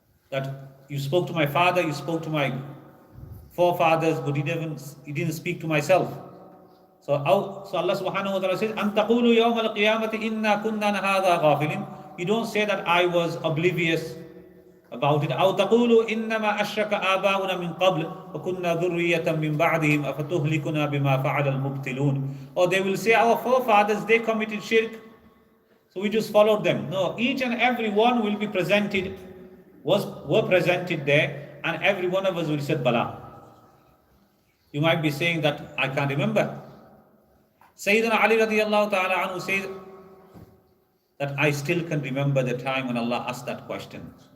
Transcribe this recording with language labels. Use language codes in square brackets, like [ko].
[en] That you spoke to my father, you spoke to my forefathers, but he didn't speak to myself. So Allah subhanahu wa ta'ala says, [ar] أَن تَقُولُوا يَوْمَ الْقِيَامَةِ إِنَّا كُنَّا عَنْ هَذَا غَافِلِينَ. [en] You don't say that I was oblivious about it. [ar] أو تقولوا إنما أشرك آباؤنا من قبل وكنا ذرية من بعدهم أفتهلكنا بما فعل المبتلون. [en] Or they will say, our forefathers, they committed shirk, so we just followed them. No, each and every one will be presented, were presented there, and every one of us will say Bala. You might be saying that I can't remember. Sayyidina Ali radiallahu ta'ala anhu says that I still can remember the time when Allah asked that question.